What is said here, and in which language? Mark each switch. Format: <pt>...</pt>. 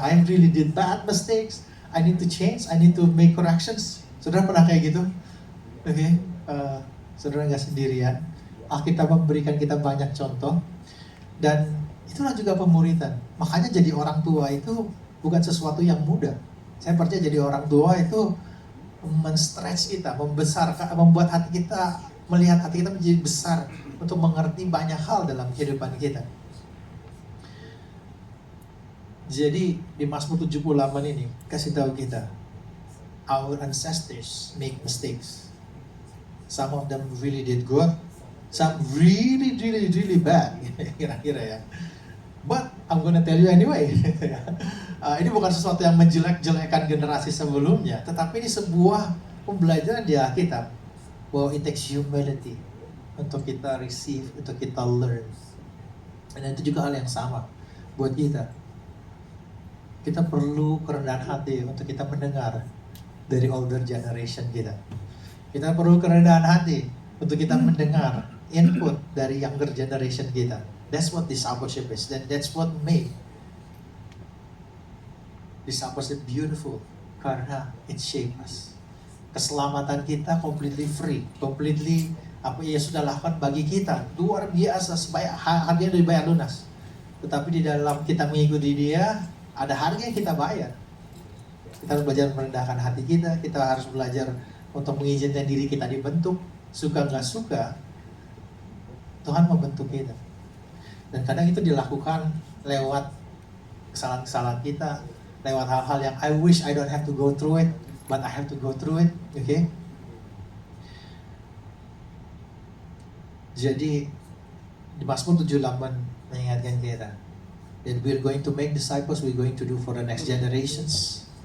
<en>I really did bad mistakes. I need to change. I need to make corrections.</en> <id>Saudara pernah kayak gitu? Oke, saudara nggak sendirian. Alkitab memberikan kita banyak contoh, dan itulah juga pemuritan. Makanya jadi orang tua itu bukan sesuatu yang mudah. Saya percaya jadi orang tua itu men-stretch kita, membesarkan, membuat hati kita, melihat hati kita menjadi besar untuk mengerti banyak hal dalam kehidupan kita. Jadi di Mazmur 78 ini kasih tahu kita,</id> <en>our ancestors make mistakes. Some of them really did good, some really bad,</en> <id>kira-kira ya.</id> <en>But I'm gonna tell you anyway.</en> <id>Ini bukan sesuatu yang menjelek-jelekan generasi sebelumnya, tetapi ini sebuah pembelajaran di Alkitab bahwa</id> <en>it takes humility</en> <id>untuk kita</id> <en>receive,</en> <id>untuk kita</id> <en>learn.</en> <id>Dan itu juga hal yang sama buat kita. Kita perlu kerendahan hati untuk kita mendengar dari</id> <en>older generation</en> <id>kita. Kita perlu kerendahan hati untuk kita mendengar input dari</id> <en>younger generation</en> <id>kita.</id> <en>That's what discipleship is. And that's what made discipleship beautiful.</en> <id>Karena</id> <en>it shapes us.</en> <id>Keselamatan kita</id> <en>completely free.</en> <id>Completely apa yang sudah lakukan bagi kita. Luar biasa. Harganya dibayar lunas. Tetapi di dalam kita mengikuti dia, ada harga yang kita bayar. Kita harus belajar merendahkan hati kita. Kita harus belajar untuk mengizinkan diri kita dibentuk. Suka nggak suka, Tuhan membentuk kita. Dan kadang itu dilakukan lewat kesalahan-kesalahan kita, lewat hal-hal yang</id> <en>I wish I don't have to go through it, but I have to go through it. Okay?</en> <id>Jadi di Mazmur 78 mengingatkan kita</id> <en>that we're going to make disciples, we're going to do for the next generations.</en>